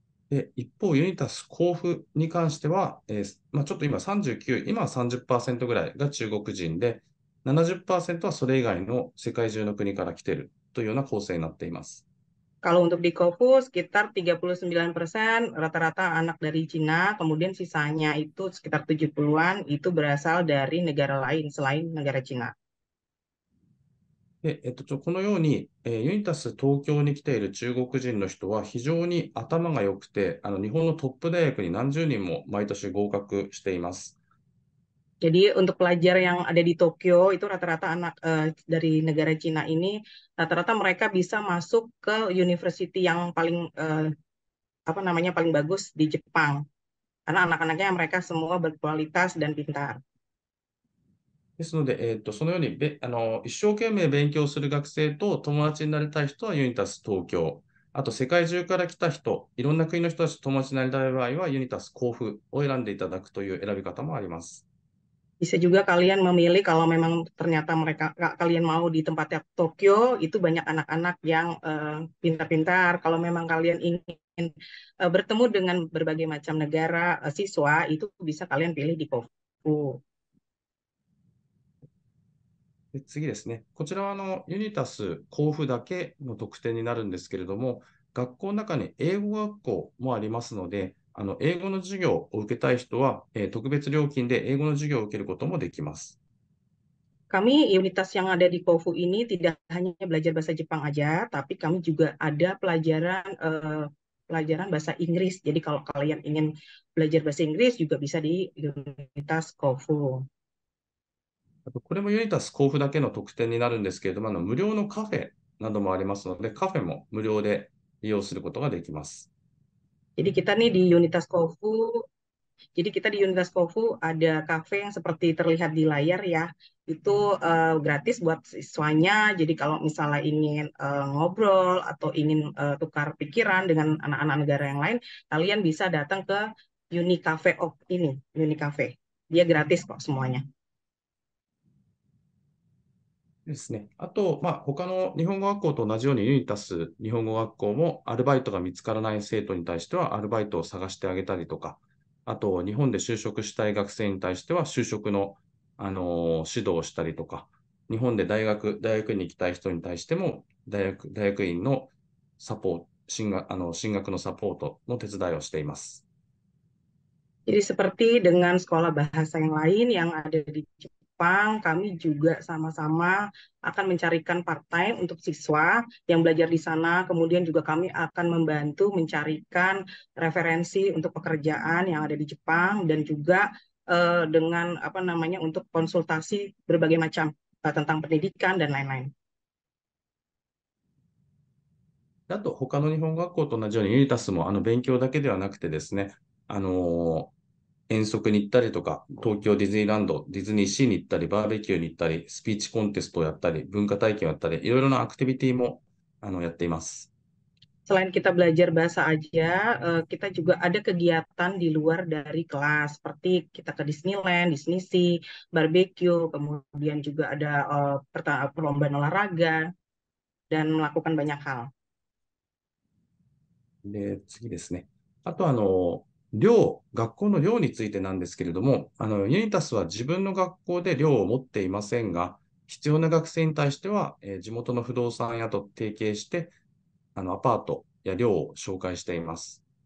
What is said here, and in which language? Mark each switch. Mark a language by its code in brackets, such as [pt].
[ja] で、一方、ユニタス甲府に関しては、ちょっと今は 30% ぐらいが中国人で、70% はそれ以外の世界中の国から来ているというような構成になっています。 [id] Kalau untuk di Kofu sekitar 39% rata-rata anak dari Cina, kemudian sisanya itu sekitar 70-an itu berasal dari negara lain selain negara Cina. [ja] で、このように、ユニタス東京に来ている中国人の人は非常に頭が良くて、日本のトップ大学に何十人も毎年合格しています。 [id] Jadi untuk pelajar yang ada di Tokyo itu rata-rata anak dari negara Cina ini rata-rata mereka bisa masuk ke university yang paling paling bagus di Jepang, karena anak-anaknya mereka semua berkualitas dan pintar. [ja] ですので、そのように一生懸命勉強する学生と友達になりたい人はユニタス東京、あと世界中から来た人、いろんな国の人たちと友達になりたい場合はユニタス甲府を選んでいただくという選び方もあります。 [id] Bisa juga kalian memilih kalau memang ternyata kalian mau di tempat Tokyo, itu banyak anak-anak yang pintar-pintar. Kalau memang kalian ingin bertemu dengan berbagai macam negara siswa, itu bisa kalian pilih di Kofu. [ja] 次ですね。こちらはユニタス甲府だけの特典になるんですけれども、学校の中に英語学校もありますので、英語の授業を受けたい人は、特別料金で英語の授業を受けることもできます。 [id] Kami Unitas yang ada di Kofu ini tidak hanya belajar bahasa Jepang aja, tapi kami juga ada pelajaran bahasa Inggris. Jadi kalau kalian ingin belajar bahasa Inggris juga bisa di Unitas Kofu. [ja] これもユニタス甲府だけの特典になるんですけれども、無料のカフェなどもありますので、カフェも無料で利用することができます。 [id] Jadi kita nih di Unitas Kofu Jadi kita di Unitas Kofu ada kafe yang seperti terlihat di layar ya, itu gratis buat siswanya. Jadi kalau misalnya ingin ngobrol atau ingin tukar pikiran dengan anak-anak negara yang lain, kalian bisa datang ke Uni Cafe of ini, Uni Cafe. Dia gratis kok semuanya. [ja] ですね。あと、他の日本語学校と同じようにユニタス日本語学校もアルバイトが見つからない生徒に対してはアルバイトを探してあげたりとか、あと日本で就職したい学生に対しては就職の、指導をしたりとか、日本で大学に行きたい人に対しても大学院のサポート、進学のサポートの手伝いをしています。 [id] Jadi seperti dengan sekolah bahasa yang lain yang ada di Jepang, kami juga sama-sama akan mencarikan part-time untuk siswa yang belajar di sana. Kemudian juga kami akan membantu mencarikan referensi untuk pekerjaan yang ada di Jepang dan juga dengan untuk konsultasi berbagai macam tentang pendidikan dan lain-lain. [ja] あと、他の日本学校と同じようにユニタスも勉強だけではなくてですね、遠足に行ったりとか、東京ディズニーランド、ディズニーシーに行ったり、バーベキューに行ったり、スピーチコンテストをやったり、文化体験をやったり、いろいろなアクティビティもやっています。 [id] Selain kita belajar bahasa aja, kita juga ada kegiatan di luar dari kelas, seperti kita ke Disneyland, Disney Sea, barbecue, kemudian juga ada perlombaan olahraga, dan melakukan banyak hal. [ja] で、次ですね。あと学校の寮についてなんですけれども、ユニタスは自分の学校で寮を持っていませんが、必要な学生に対しては、地元の不動産屋と提携して、アパートや寮を紹介しています。